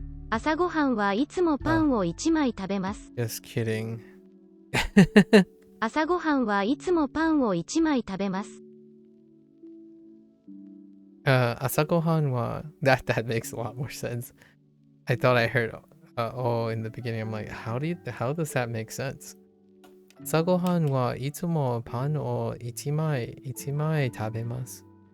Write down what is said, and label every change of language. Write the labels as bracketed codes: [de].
[ja] 朝ごはんはいつもパンを1枚食べます。 [en] Just kidding. [ja] 朝ごはんはいつもパンを1枚食べます。朝ごはんは [en] that makes a lot more sense. I thought I heard in the beginning. I'm like, how does that make sense? [ja] 朝ごはんはいつもパンを1枚食べます。